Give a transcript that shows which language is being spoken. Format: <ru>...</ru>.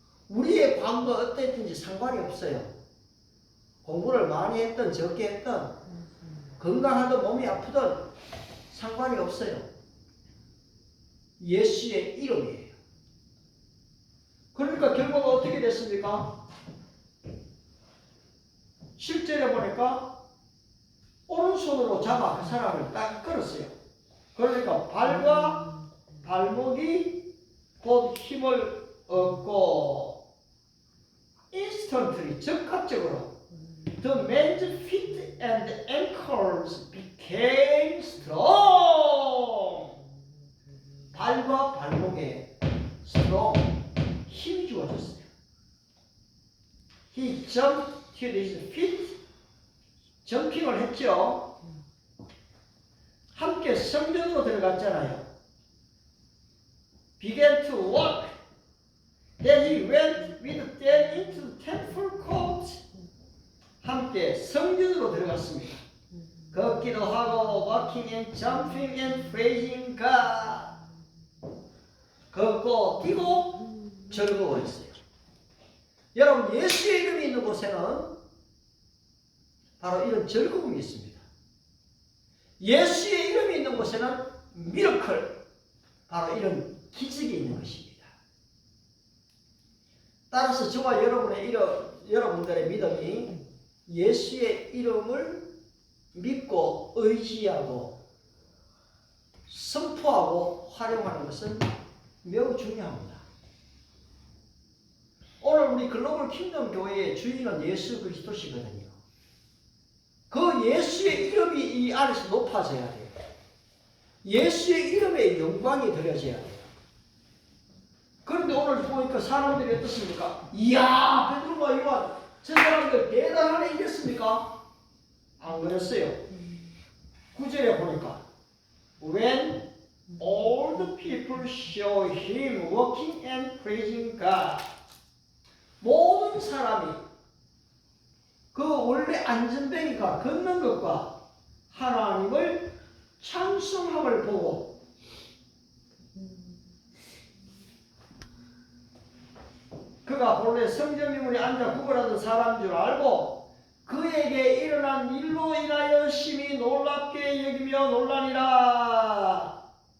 <ko>우리의 과거가 어땠든지 상관이 없어요. 공부를 많이 했든 적게 했든 건강하든 몸이 아프든 상관이 없어요. 예수의 이름이에요. 그러니까 결과가 어떻게 됐습니까? 실제로 보니까 오른손으로 잡아 그 사람을 딱 끌었어요. 그러니까 발과 발목이 곧 힘을 얻고</ko> <en>instantly</en> <ko>즉각적으로</ko> <en>the man's feet and ankles became strong.</en> <ko>발과 발목에 strong, 힘이 주어졌어요.</ko> <en>He jumped to his feet.</en> <ko>점핑을 했죠. 함께 성전으로 들어갔잖아요.</ko> <en>Began to walk. Then he went with them into the temple court.</en> <ko>함께 성전으로 들어갔습니다. 걷기도 하고</ko> <en>walking and jumping and praising God.</en> <ko>걷고 뛰고 즐거워했어요. 여러분, 예수의 이름이 있는 곳에는 바로 이런 즐거움이 있습니다. 예수의 이름이 있는 곳에는 미러클, 바로 이런 기적이 있는 것입니다. 따라서 저와 여러분들의 믿음이 예수의 이름을 믿고 의지하고 선포하고 활용하는 것은 매우 중요합니다. 오늘 우리 글로벌 킹덤 교회의 주인은 예수 그리스도시거든요. 그 예수의 이름이 이 안에서 높아져야 돼요. 예수의 이름에 영광이 드려져야 돼요. 그런데 오늘 보니까 사람들이 어떻습니까? 이야, 베드로와 요한, 저 사람들 대단하네 이랬습니까? 안 그랬어요. 9절에 보니까</ko> <en>When all the people saw him walking and praising God,</en> <ko>모든 사람이 그 원래 안전뱅이가 걷는 것과 하나님을 찬송함을 보고 그가 본래 성전 미문에 앉아 구걸하던 사람인 줄 알고 그에게 일어난 일로 인하여 심히 놀랍게 여기며 놀라니라.</ko>